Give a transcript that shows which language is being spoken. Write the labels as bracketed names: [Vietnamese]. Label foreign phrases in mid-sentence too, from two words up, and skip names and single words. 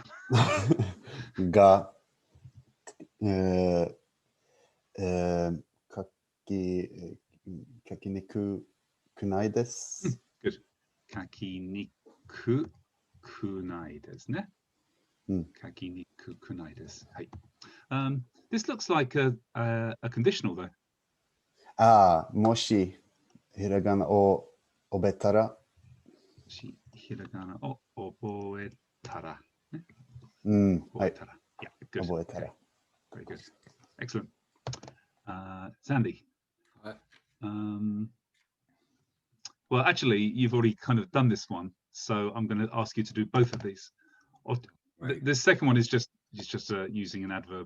[Japanese] が。書きにく くない です. [English] Good. [Japanese] 書きにく くない です ね. 書きにく くない です. Hey. [English] This looks like a conditional though. [Japanese] もし ひらがな を 覚えたら. ひらがな を 覚えたら. 覚えたら. [English] Yeah, good. [Japanese] 覚えたら. [English] Okay. Very good. Excellent. Sandy. Well, actually, you've already kind of done this one, so I'm going to ask you to do both of these. Right. The second one is just using an adverb.